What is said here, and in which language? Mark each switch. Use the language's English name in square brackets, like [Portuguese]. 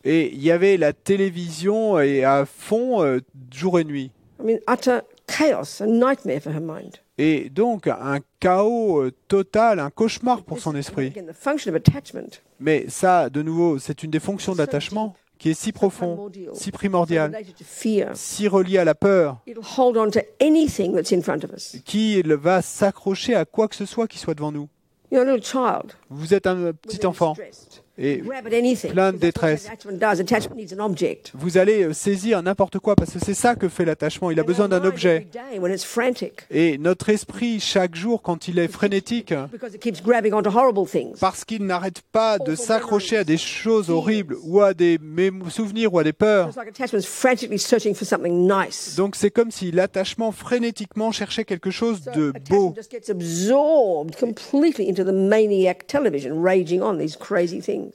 [French] et il y avait la télévision et à fond jour et nuit. [English] I mean, utter chaos, a nightmare for her mind. [French] Et donc, un chaos total, un cauchemar pour son esprit. [English] Again, the function of attachment, [French] Mais ça, de nouveau, c'est une des fonctions d'attachement qui est si profond, si primordiale, [English] related to fear. [French] si reliée à la peur, [English] It'll hold on to anything that's in front of us. [French] qui va s'accrocher à quoi que ce soit qui soit devant nous. [English] You're a little child. [French] Vous êtes un petit enfant et [English] Grab at anything. [French] plein de [English] because that's what [French] détresse. [English] Attachment does. Attachment needs an object. [French] Vous allez saisir n'importe quoi parce que c'est ça que fait l'attachement. Il a [English] And [French] besoin [English] our [French] d'un [English] mind [French] objet. [English] every day, when it's frantic, [French] Et notre esprit, chaque jour, quand il est frénétique, [English] because it keeps grabbing onto horrible things. [French] parce qu'il n'arrête pas de s'accrocher à des choses horribles ou à des souvenirs ou à des peurs. [English] It's like attachment is frantically searching for something nice. [French] Donc c'est comme si l'attachement frénétiquement cherchait quelque chose [English] So [French] de [English] attachment [French] beau. [English] just gets absorbed completely into the maniac television, raging on these crazy things.